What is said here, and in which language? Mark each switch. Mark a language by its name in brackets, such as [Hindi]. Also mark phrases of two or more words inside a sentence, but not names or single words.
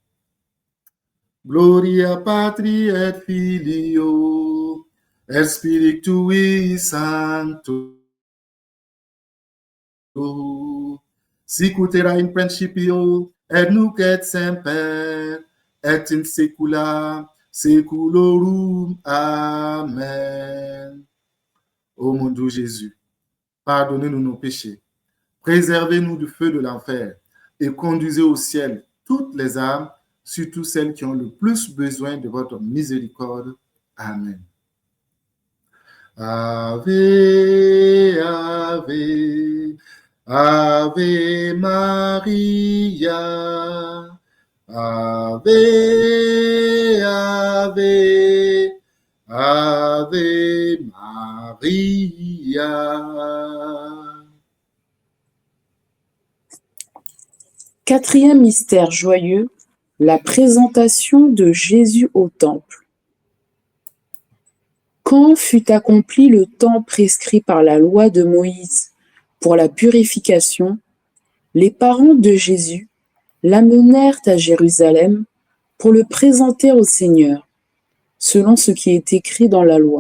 [Latin] Gloria Patri et Filio, et Spiritui Sancto, sicut erat in principio, et nunc et semper, et in saecula saeculorum. Amen. [French] Ô mon doux Jésus, pardonnez-nous nos péchés, préservez-nous du feu de l'enfer et conduisez au ciel toutes les âmes, surtout celles qui ont le plus besoin de votre miséricorde. Amen. [Latin] Ave, Ave, Ave Maria, Ave, Ave, Ave Maria. [French] Quatrième mystère joyeux, la présentation de Jésus au temple. Quand fut accompli le temps prescrit par la loi de Moïse pour la purification, les parents de Jésus l'amenèrent à Jérusalem pour le présenter au Seigneur, selon ce qui est écrit dans la loi.